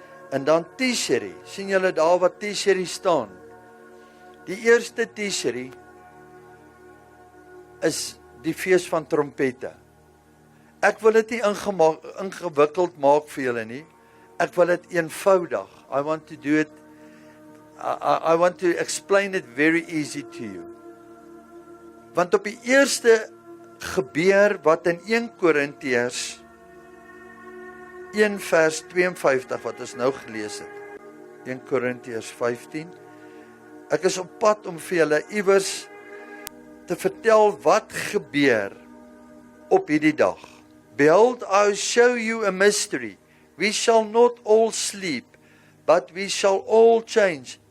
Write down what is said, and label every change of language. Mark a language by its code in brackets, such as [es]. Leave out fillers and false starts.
[af] En dan Tishri. Sien julle daar wat Tishri staan? Die eerste Tishri is die fees van trompette. Ek wil dit nie ingewikkeld maak vir julle nie. Ek wil dit eenvoudig. [en] I want to do it. I want to explain it very easy to you. [af] Want op die eerste gebeur wat in 1 Korintiërs 1 vers 52 wat ons nou gelees het. 1 Korintiërs 15. Ek is op pad om vir julle iewers te vertel wat gebeur op hierdie dag. [en] Behold, I will show you a mystery. We shall not all sleep, but we shall all change.